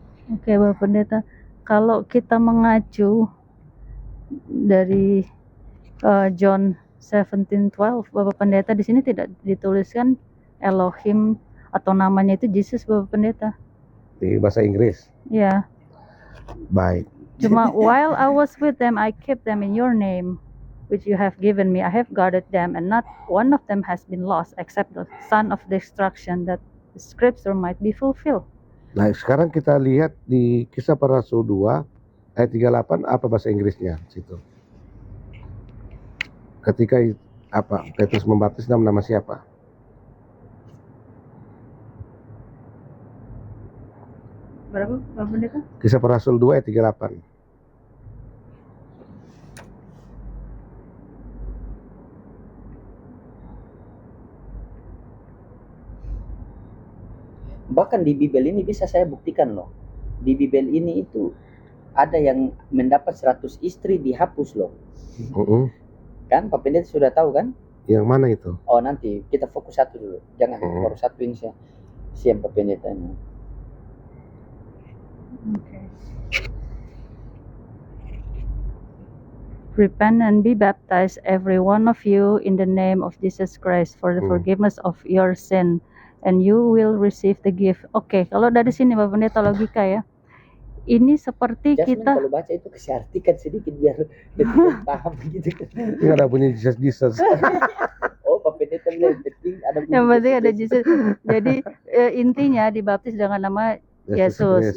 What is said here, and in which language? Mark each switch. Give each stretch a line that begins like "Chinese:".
Indonesian: Oke, Bapak Pendeta, kalau kita mengacu dari John 17:12, Bapak Pendeta, di sini tidak dituliskan Elohim atau namanya itu Jesus, Bapak Pendeta. Di bahasa Inggris. Ya. Baik. Cuma
English: while I was with them, I kept them in your name, which you have given me. I have guarded them, and not one of them has been lost, except the son of destruction, that the scripture might be fulfilled.
Indonesian: Nah, sekarang kita lihat di Kisah Para Rasul 2 ayat 38 apa bahasa Inggrisnya situ. Ketika Petrus membaptis dalam nama siapa? Berapa Bapak Pendeta? Kisah Para Rasul 2 ayat 38. Bahkan di Bible ini bisa saya buktikan loh. Di Bible ini itu ada yang mendapat 100 istri dihapus loh. Kan Pak Pendeta sudah tahu kan? Yang mana itu? Oh nanti kita fokus satu dulu. Jangan baru satu ini siap Pak Pendeta ini.
English: Okay. Repent and be baptized, every one of you, in the name of Jesus Christ for the forgiveness of your sin, and you will receive the gift.
Indonesian: Oke, kalau dari sini Bapak Pendeta logika ya. Ini seperti Jasmine kita kalau baca itu kasih artikan sedikit biar kita paham gitu. Ini ada bunyi Jesus. Oh Pak Pendeta bilang penting ada bunyi yang penting ada Jesus. Jesus. Jadi intinya dibaptis dengan nama Yesus.